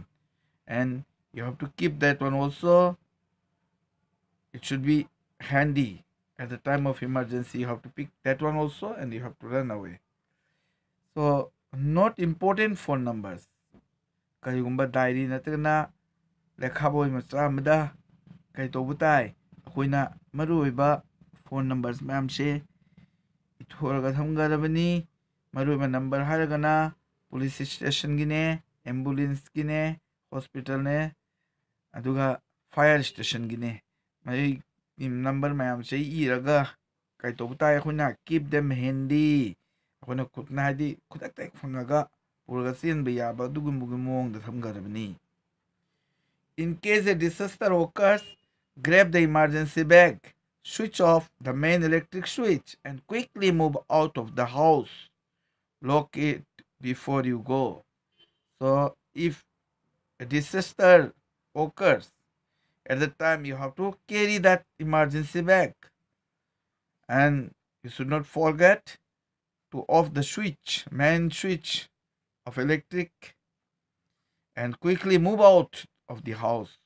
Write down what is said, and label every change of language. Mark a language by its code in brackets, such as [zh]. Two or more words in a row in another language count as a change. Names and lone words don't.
[en] And you have to keep that one also. It should be handy at the time of emergency. You have to pick that one also and you have to run away. So not important phone numbers. [mni] ꯀꯔꯤꯒꯨꯝꯕ ꯗꯥꯏꯔꯤ ꯅꯠꯇ꯭ꯔꯒꯅ ꯂꯦꯈꯥꯕꯣꯏ ꯃꯆꯥ ꯑꯃꯗ ꯀꯩ ꯇꯧꯕ ꯇꯥꯏ? ꯑꯩꯈꯣꯏꯅ ꯃꯔꯨꯑꯣꯏꯕ [en] phone numbers [mni] ꯃꯌꯥꯝꯁꯦ ꯏꯊꯣꯛꯑꯒ ꯊꯝꯒꯗꯕꯅꯤ. ꯃꯔꯨꯑꯣꯏꯕ ꯅꯝꯕꯔ ꯍꯥꯏꯔꯒꯅ [en] police station, [mni] ꯑꯦꯝꯕꯨꯂꯦꯟꯁꯀꯤꯅꯦ, ꯍꯣꯁꯄꯤꯇꯥꯜꯅꯦ, ꯑꯗꯨꯒ [en] fire station. [mni] ꯃꯩ ꯅꯝꯕꯔ ꯃꯌꯥꯝꯁꯦ ꯏꯔꯒ ꯀꯩ ꯇꯧꯕ ꯇꯥꯏ? ꯑꯩꯈꯣꯏꯅ [en] keep them handy. [mni] ꯑꯩꯈꯣꯏꯅ ꯈꯨꯠꯅ ꯍꯥꯏꯗꯤ ꯈꯨꯗꯛꯇ ꯍꯦꯛ ꯐꯪꯉꯒ ꯄꯨꯔꯒ ꯆꯦꯟꯕ ꯌꯥꯕ ꯑꯗꯨꯒꯨꯝꯕꯒꯤ ꯃꯑꯣꯡꯗ ꯊꯝꯒꯗꯕꯅꯤ. [en] In case a disaster occurs, grab the emergency bag, switch off the main electric switch and quickly move out of the house. Lock it before you go. So if a disaster occurs, at the time you have to carry that emergency bag, and you should not forget to off the main switch of electric, and quickly move out of the house.